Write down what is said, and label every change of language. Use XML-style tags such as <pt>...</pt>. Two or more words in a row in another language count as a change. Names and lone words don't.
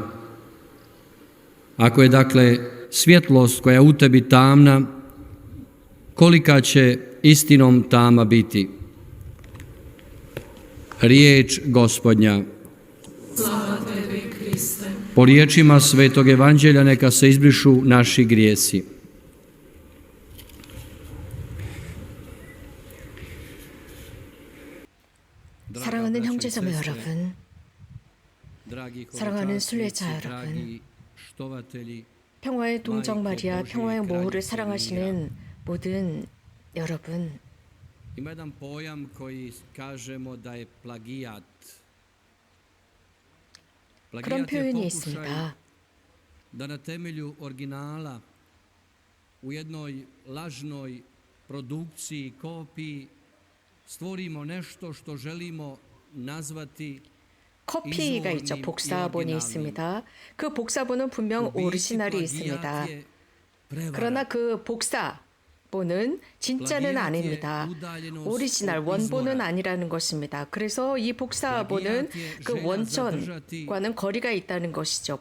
<hr>Ako je dakle svjetlost koja je u tebi tamna, kolika će istinom tama biti? Riječ Gospodnja. Slava tebi, Kriste. Po riječima Svetog Evanđelja neka se izbrišu naši grijesi.</hr> <ko>사랑하는 형제자매 여러분, 사랑하는 순례자 여러분, 평화의 동정 마리아, 평화의 모후를 사랑하시는 모든 여러분,</ko> <hr>Ima jedan pojam koji kažemo da je plagijat.</hr> <ko>그런 표현이 있습니다.</ko> <hr>Da na temelju originala u jednoj lažnoj produkciji, kopiji stvorimo nešto što želimo nazvati</hr> <ko>커피가 있죠. 복사본이 있습니다. 그 복사본은 분명 오리지널이 있습니다. 그러나 그 복사본은 진짜는 아닙니다. 오리지널, 원본은 아니라는 것입니다. 그래서 이 복사본은 그 원천과는 거리가 있다는 것이죠.</ko>